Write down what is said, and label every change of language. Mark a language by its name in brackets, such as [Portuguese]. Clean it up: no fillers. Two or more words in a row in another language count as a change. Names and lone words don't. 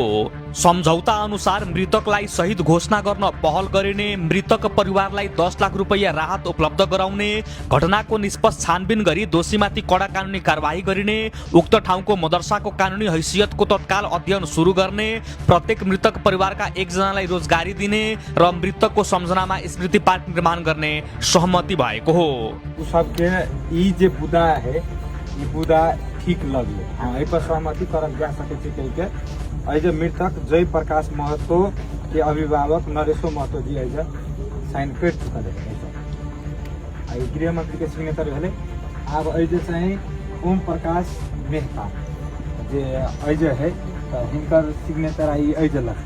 [Nepali] सम्झौता अनुसार मृतकलाई शहीद घोषणा गर्न पहल गरिने, मृतक परिवारलाई 10 लाख रुपैयाँ राहत उपलब्ध गराउने, घटनाको निष्पक्ष छानबिन गरी दोषीमाथि कडा कानुनी कारबाही गरिने, उक्त ठाउँको मदरसाको कानुनी हैसियतको तत्काल अध्ययन सुरु गर्ने, प्रत्येक मृतक परिवारका एकजनालाई रोजगारी दिने र मृतकको सम्झनामा स्मृति पार्क निर्माण गर्ने सहमति भएको हो। [Maithili] सबके ई जे बुदा है, ई बुदा ठीक लगे। हाँ, एहि पर सहमति करल जा सके छै के ऐसे मृतक जय प्रकाश महतो के अभिभावक नरेशो महतो जी ऐसे साइन कर चुका है। गृह मंत्री के सिग्नेचर भेले। अब ऐसे चाहिँ ओम प्रकाश मेहता जे ऐसे है तो हिनकर सिग्नेचर आई ऐसे लगे।